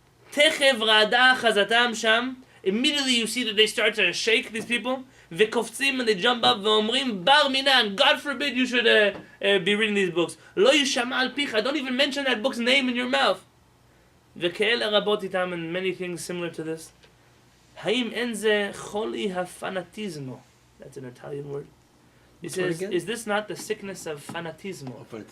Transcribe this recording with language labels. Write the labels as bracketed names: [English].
[Hebrew] תכף רעדה חזתם שם. [English] Immediately you see that they start to shake, these people. [Hebrew] וקופצים, [English] and they jump up [Hebrew] ואומרים בר מינן. [English] God forbid you should be reading these books. [Hebrew] לא יישמע על פיך. [English] Don't even mention that book's name in your mouth. [Hebrew] וכאלה רבות איתם, [English] and many things similar to this. [Hebrew] האם אין זה חולי הפנאטיזמו? [English] That's an Italian word. He says, is this not the sickness of fanatismo?